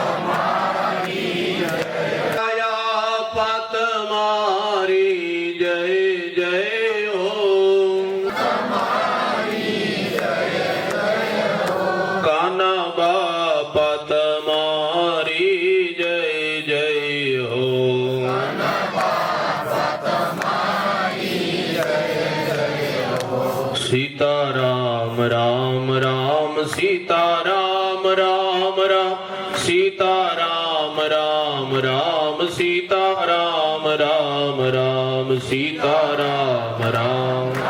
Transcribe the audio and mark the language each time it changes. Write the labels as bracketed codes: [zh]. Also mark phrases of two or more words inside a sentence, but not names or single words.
[gu] તમારી જય જય હો કાના બાપા તમારી જય જય હો [hi] सीताराम राम राम सीताराम राम राम सीताराम राम राम सीताराम राम राम सीताराम राम